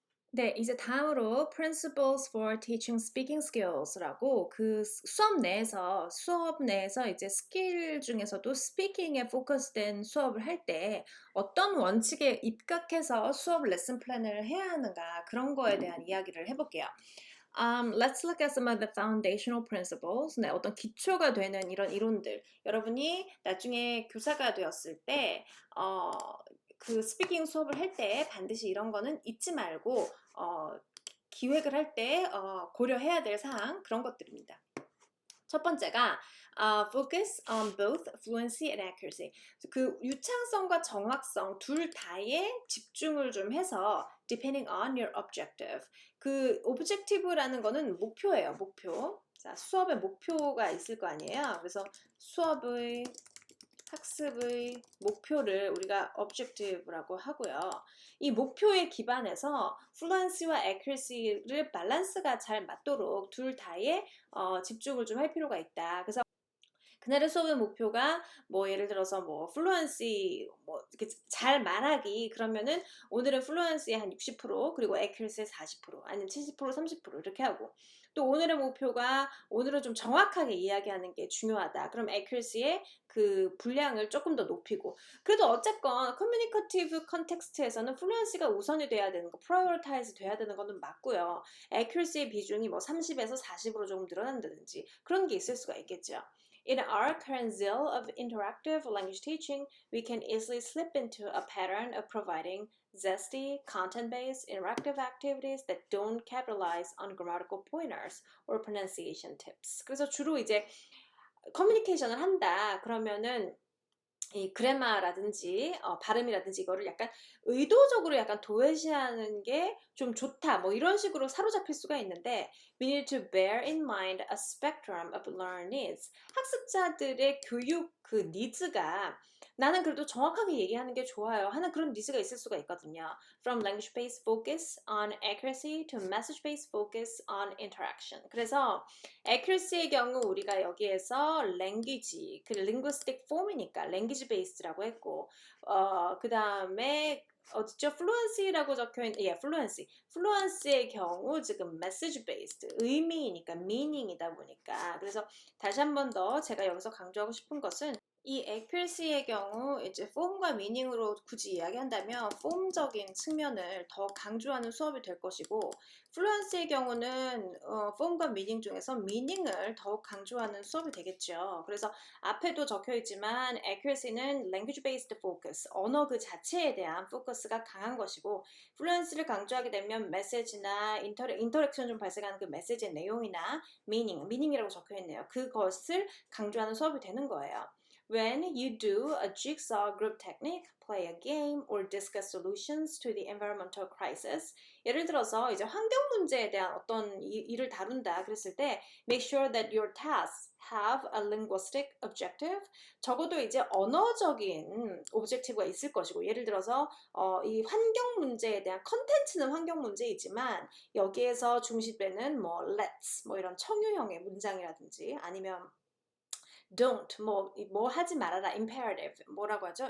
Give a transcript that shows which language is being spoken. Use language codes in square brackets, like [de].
[ko] 네, 이제 다음으로 [en] Principles for Teaching Speaking Skills [ko] 라고 그 수업 내에서 이제 스킬 중에서도 스피킹에 포커스된 수업을 할 때 어떤 원칙에 입각해서 수업 레슨 플랜을 해야 하는가 그런 거에 대한 이야기를 해볼게요. [en] Let's look at some of the foundational principles. [ko] 네, 어떤 기초가 되는 이런 이론들. 여러분이 나중에 교사가 되었을 때, 그 스피킹 수업을 할 때 반드시 이런 거는 잊지 말고, 기획을 할 때, 고려해야 될 사항, 그런 것들입니다. 첫 번째가 [en] focus on both fluency and accuracy. [ko] 그 유창성과 정확성 둘 다에 집중을 좀 해서 [en] depending on your objective. [ko] 그 objective라는 거는 목표예요, 목표. 자, 수업의 목표가 있을 거 아니에요. 그래서 수업의 학습의 목표를 우리가 objective라고 하고요. 이 목표에 기반해서 fluency와 accuracy를 밸런스가 잘 맞도록 둘 다에 집중을 좀 할 필요가 있다. 그래서 그날의 수업의 목표가 뭐 예를 들어서 뭐 플루언시 뭐 이렇게 잘 말하기 그러면은 오늘은 플루언시의 한 60% 그리고 accuracy의 40% 아니면 70% 30% 이렇게 하고 또 오늘의 목표가 오늘은 좀 정확하게 이야기하는 게 중요하다. 그럼 accuracy의 그 분량을 조금 더 높이고 그래도 어쨌건 커뮤니커티브 컨텍스트에서는 플루언시가 우선이 돼야 되는 거, 프라이어타이즈 돼야 되는 거는 맞고요. accuracy의 비중이 뭐 30에서 40으로 조금 늘어난다든지 그런 게 있을 수가 있겠죠. [en] In our current zeal of interactive language teaching, we can easily slip into a pattern of providing zesty, content-based, interactive activities that don't capitalize on grammatical pointers or pronunciation tips. [ko] 그래서 주로 이제 커뮤니케이션을 한다. 그러면은 이 그래마라든지 발음이라든지 이거를 약간 의도적으로 약간 도외시하는 게 좀 좋다 뭐 이런 식으로 사로잡힐 수가 있는데 [en] we need to bear in mind a spectrum of learner needs. [ko] 학습자들의 교육 그 니즈가 나는 그래도 정확하게 얘기하는 게 좋아요 하는 그런 니즈가 있을 수가 있거든요. [en] From language-based focus on accuracy to message-based focus on interaction. [ko] 그래서 accuracy의 경우 우리가 여기에서 language, 그 linguistic form이니까 language based라고 했고, 그 다음에 어디죠? fluency라고 적혀있는, 예, fluency. fluency의 경우 지금 message based, 의미이니까 meaning이다 보니까. 그래서 다시 한 번 더 제가 여기서 강조하고 싶은 것은 이 accuracy의 경우 이제 form과 meaning으로 굳이 이야기한다면 form적인 측면을 더 강조하는 수업이 될 것이고 fluency의 경우는 form과 meaning 중에서 meaning을 더욱 강조하는 수업이 되겠죠. 그래서 앞에도 적혀 있지만 accuracy는 language based focus, 언어 그 자체에 대한 포커스가 강한 것이고 fluency를 강조하게 되면 메시지나 인터랙션 좀 발생하는 그 메시지의 내용이나 meaning이라고 적혀 있네요. 그것을 강조하는 수업이 되는 거예요. [en] When you do a jigsaw group technique, play a game, or discuss solutions to the environmental crisis, [ko] 예를 들어서 이제 환경 문제에 대한 어떤 일을 다룬다 그랬을 때 [en] make sure that your tasks have a linguistic objective. [ko] 적어도 이제 언어적인 오브젝티브가 있을 것이고 예를 들어서 이 환경 문제에 대한 컨텐츠는 환경 문제이지만 여기에서 중시되는 뭐 let's 뭐 이런 청유형의 문장이라든지 아니면 don't 뭐 하지 말아라 imperative 뭐라고 하죠?